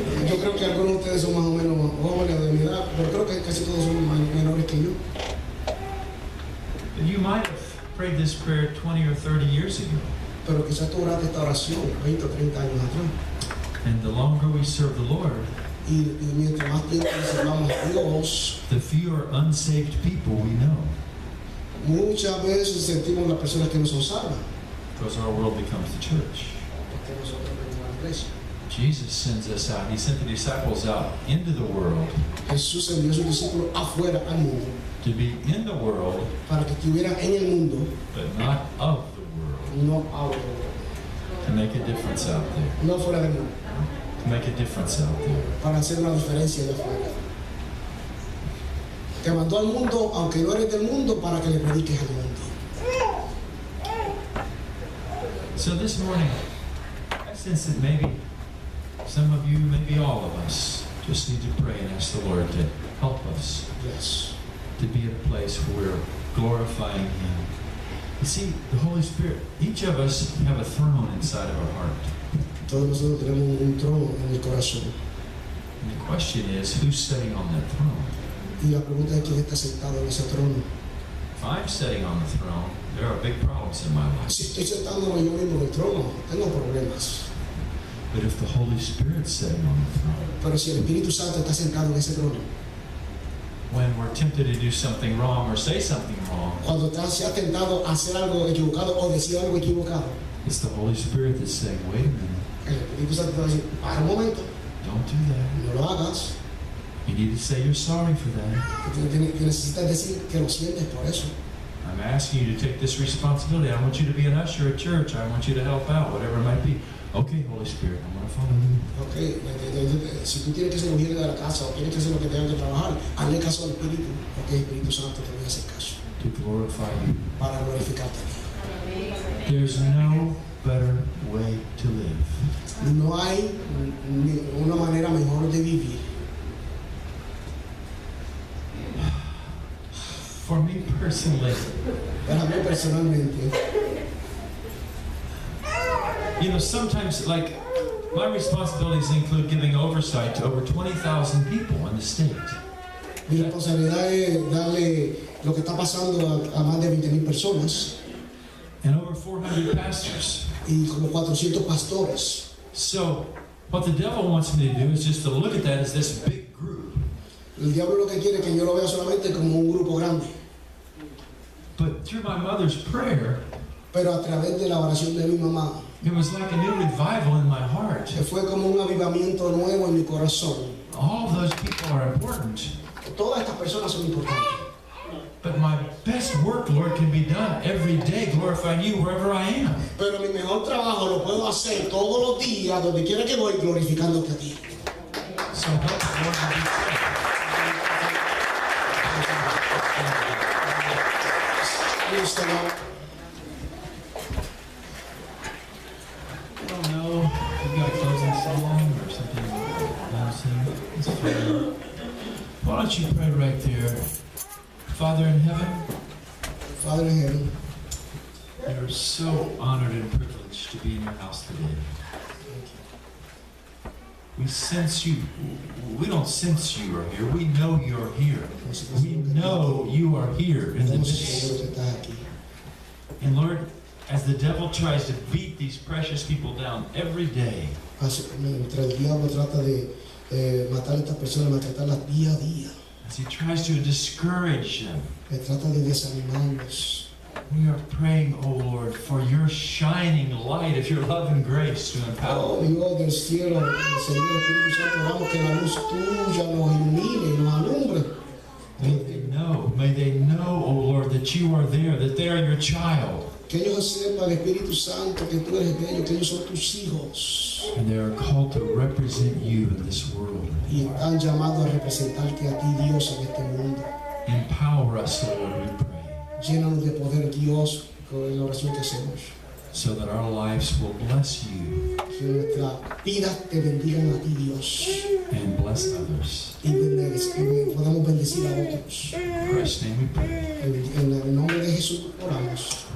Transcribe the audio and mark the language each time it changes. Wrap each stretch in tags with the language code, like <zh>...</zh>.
<es>Yo creo que algunos de ustedes son más o menos jóvenes de mi edad, pero creo que casi todos son menores que yo.</es> <en>But you might have prayed this prayer 20 or 30 years ago.</en> <es>Pero quizás tú oraste esta oración 20 o 30 años atrás.</es> <en>And the longer we serve the Lord,</en> <es>Y mientras más tiempo le servamos a Dios,</es> <en>the fewer unsaved people we know.</en> <es>muchas veces sentimos las personas que no son salvas.</es> <en>Because our world becomes the church.</en> <es>Porque nosotros venimos a la iglesia.</es> <en>Jesus sends us out. He sent the disciples out into the world</en> <es>Jesús envió a sus discípulos afuera al mundo</es> <en>to be in the world,</en> <es>para que estuvieran en el mundo,</es> <en>but not of the world.</en> <es>no ahora,</es> <en>To make a difference out there.</en> <es>no fuera del mundo,</es> <en>To make a difference out there.</en> <es>para hacer una diferencia de afuera. Te mandó al mundo, aunque no eres del mundo, para que le prediques al mundo.</es> <en>So this morning, I sense that maybe some of you, maybe all of us, just need to pray and ask the Lord to help us Yes. to be in a place where we're glorifying Him. You see, the Holy Spirit, each of us have a throne inside of our heart.</en> <es>Todos nosotros tenemos un trono en el corazón.</es> <en>And the question is, who's sitting on that throne?</en> <es>Y la pregunta es quién está sentado en ese trono.</es> <en>If I'm sitting on the throne, there are big problems in my life.</en> <es>Si estoy sentándome yo mismo en el trono, tengo problemas.</es> <en>But if the Holy Spirit's sitting on the throne,</en> <es>Pero si el Espíritu Santo está sentado en ese trono,</es> <en>when we're tempted to do something wrong or say something wrong,</en> <es>cuando se ha tentado a hacer algo equivocado o decir algo equivocado,</es> <en>it's the Holy Spirit that's saying, wait a minute,</en> <es>el Espíritu Santo va a decir, para un momento,</es> <en>don't do that.</en> <es>no lo hagas.</es> <en>You need to say you're sorry for that.</en> <es>Que necesitas decir que lo sientes por eso.</es> <en>I'm asking you to take this responsibility. I want you to be an usher at church. I want you to help out, whatever it might be. Okay, Holy Spirit, I'm going to follow you.</en> <es>Ok, si tú tienes que ser mujer de la casa o tienes que hacer lo que tengas que trabajar, hazle caso al Espíritu. Ok, Espíritu Santo, te voy a hacer caso.</es> <en>To glorify you.</en> <es>Para glorificarte.</es> <en>There's no better way to live.</en> <es>No hay una manera mejor de vivir.</es> <en>For me personally,</en> <es>Para mí personalmente,</es> <en>you know, sometimes, like, my responsibilities include giving oversight to over 20,000 people in the state.</en> <es>mi responsabilidad es darle lo que está pasando a más de 20,000 personas</es> <en>And over 400 pastors.</en> <es>y como 400 pastores.</es> <en>So, what the devil wants me to do is just to look at that as this big group.</en> <es>El diablo lo que quiere es que yo lo vea solamente como un grupo grande.</es> <en>But through my mother's prayer,</en> <es>Pero a través de la oración de mi mamá,</es> <en>it was like a new revival in my heart.</en> <es>fue como un avivamiento nuevo en mi corazón.</es> <en>All of those people are important.</en> <es>Todas estas personas son importantes.</es> <en>But my best work, Lord, can be done every day, glorifying you wherever I am.</en> <es>Pero mi mejor trabajo lo puedo hacer todos los días, donde quiera que voy, glorificándote a ti.</es> <en>So help us, Lord, to be faithful.</en> <es>Listo, ¿no?</es> <en>I don't know if you've got a closing song or something you want to sing. It's fine. Why don't you pray right there? Father in heaven, Father in heaven, we are so honored and privileged to be in your house today. We sense you. We don't sense you are here. We know you're here. We know you are here in the midst. And Lord, as the devil tries to beat these precious people down every day,</en> <es>Mientras el diablo trata de matar a estas personas, maltratarlas día a día,</es> <en>as he tries to discourage them,</en> <es>trata de desanimarlos.</es> <en>we are praying, oh Lord, for your shining light of your love and grace to empower.</en> <es>Oh Dios del cielo, Señor Espíritu Santo, oramos que la luz tuya nos ilumine y nos alumbre.</es> <en>They know may they know, oh Lord, that you are there, that they are your child.</en> <es>Que ellos sepan, Espíritu Santo, que tú eres de ellos, que ellos son tus hijos.</es> <en>And they are called to represent you in this world.</en> <es>Y están llamados a representarte a ti, Dios, en este mundo.</es> <en>Empower us, Lord, we pray,</en> <es>Llénanos de poder, Dios, con la oración que hacemos.</es> <en>so that our lives will bless you</en> <es>Que nuestras vidas te bendigan a ti, Dios.</es> <en>and bless others.</en> <es>Y podamos bendecir a otros.</es> <en>In Christ's name we pray.</en> <es>En el nombre de Jesús oramos.</es>